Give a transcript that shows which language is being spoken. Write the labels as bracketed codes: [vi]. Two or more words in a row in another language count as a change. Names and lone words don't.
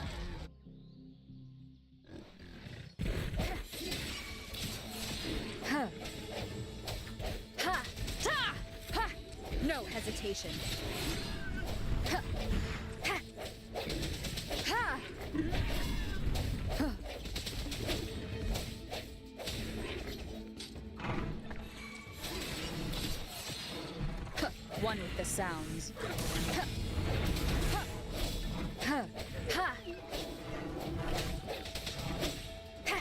[en] Huh. Ha! Ha! Ha! No hesitation. Ha! Ha! Ha! Huh. Huh. One with the sounds. Ha! Ha! Ha! Ha! Ha!